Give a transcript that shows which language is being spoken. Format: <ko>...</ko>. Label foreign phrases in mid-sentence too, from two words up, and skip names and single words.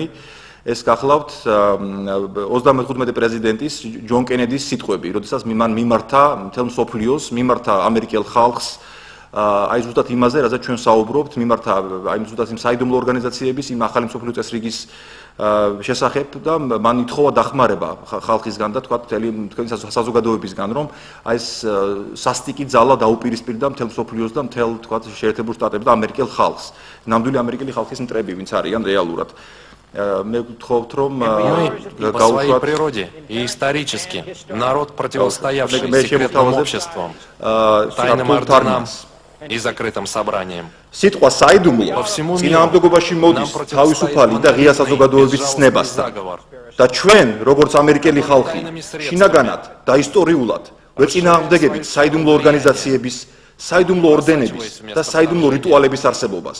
<ka>ეს გახლავთ 35 პრეზიდენტის ჯონ კენედის სიტყვები, როდესაც მან მიმართა მთელ მსოფლიოს, მიმართა ამერიკელ ხალხს აი ზუსტად იმაზე, რაზეც ჩვენ საუბრობთ, მიმართა აი ზუსტად იმ საიდუმლო ორგანიზაციების, იმ ახალი მსოფლიო წესრიგის შესახებ და მან ითხოვა დახმარება ხალხისგან და თქვა თქვენი საზოგადოებისგან, რომ აი ეს სასტიკი ძალა დაუპირისპირდა მთელ მსოფლიოს და მთელ თქვა შეერთებულ შტატებს და ამერიკელ ხალხს. ნამდვილი ამერიკელი ხალხის მტრები, ვინც არიან რეალურად.</ka> <ru>Мы по своей природе и исторически народ, противостоявший секретным обществам, тайным орденам и закрытым собраниям.</ru> <ka>სიტყვა საიდუმლო წინააღმდეგობაში მოდის თავისუფალი და ღია საზოგადოების ცნებასთან და ჩვენ როგორც ამერიკელი ხალხი შინაგანად და ისტორიულად ვეწინააღმდეგებით საიდუმლო ორგანიზაციების, საიდუმლო ორდენების და საიდუმლო რიტუალების არსებობას.</ka>